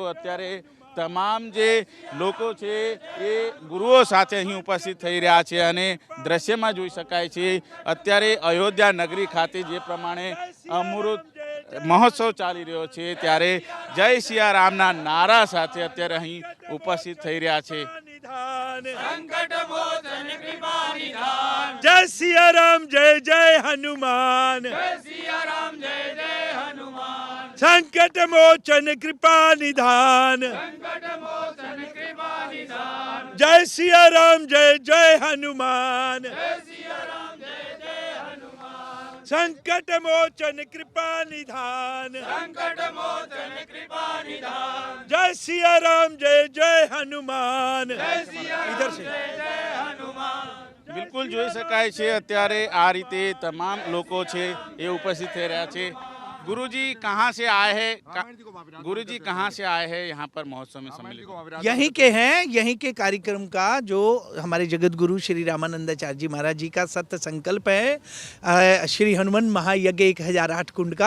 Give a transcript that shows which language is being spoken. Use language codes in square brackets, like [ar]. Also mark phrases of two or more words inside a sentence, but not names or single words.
[gu] અત્યારે તમામ જે લોકો છે એ ગુરુઓ સાથે અહીં ઉપસ્થિત થઈ રહ્યા છે અને દ્રશ્યમાં જોઈ શકાય છે અત્યારે અયોધ્યા નગરી ખાતે જે પ્રમાણે અમૃત મહોત્સવ ચાલી રહ્યો છે ત્યારે જય સિયા રામના નારા સાથે અત્યારે અહીં ઉપસ્થિત થઈ રહ્યા છે. [hi] जय सिया राम जय जय हनुमान, संकट मोचन कृपा निधान. जय सिया राम जय जय हनुमान, संकट मोचन कृपा निधान. जय सिया राम जय जय हनुमान. इधर से [gu] બિલકુલ જોઈ શકાય છે અત્યારે આ રીતે તમામ લોકો છે એ ઉપસ્થિત થઈ રહ્યા છે. [hi] गुरुजी कहाँ से आए हैं? गुरुजी कहाँ से आए हैं यहाँ पर महोत्सव में सम्मिलित? यहीं के हैं. यहीं के कार्यक्रम का जो हमारे जगत गुरु श्री रामानंदाचार्य जी महाराज जी का सत्य संकल्प है श्री हनुमान महायज्ञ 1008 कुंड का.